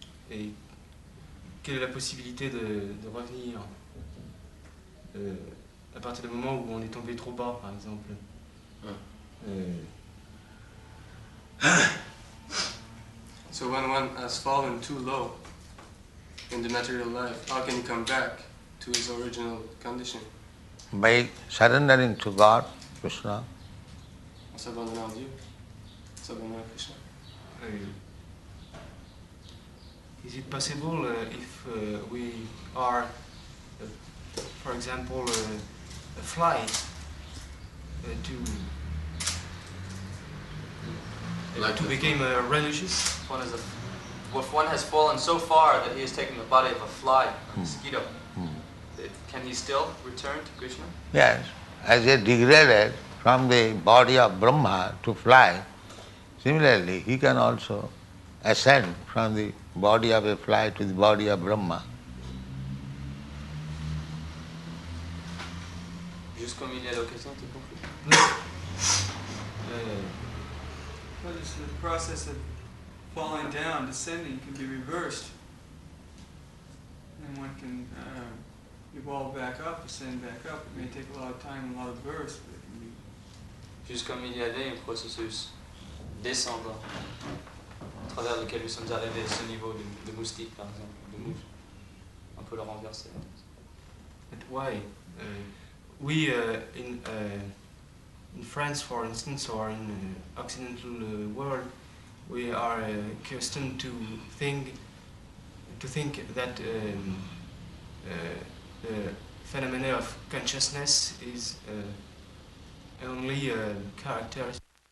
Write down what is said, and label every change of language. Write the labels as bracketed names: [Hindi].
[French] Et quelle est la possibilité de revenir à partir du moment où on est tombé trop bas, par exemple? [English] So when one has fallen too low in the material life, how can he come back to his original condition? By surrendering to God, Krishna. [French] En s'abandonnant à Dieu, en s'abandonnant à Krishna. [English] Is it possible if we are, for example, a fly to become religious? If one has fallen so far that he has taken the body of a fly, a mosquito, can he still return to Krishna? Yes, as he degraded from the body of Brahma to fly, similarly he can also ascend from the body of a fly to the body of Brahma. [French] Juste comme il y a l'occasion, tu compris? [English] What is the process of falling down, descending can be reversed, and one can evolve back up, ascend back up. It may take a lot of time and a lot of births, but it can be. [French] Juste comme il y avait un processus descendant à travers lequel nous sommes arrivés à ce niveau de moustique, par exemple, de mouche. On peut le renverser. [English] But why? We in France, for instance, or in the Occidental world, we are accustomed to think that the phenomena of consciousness is only a characteristic.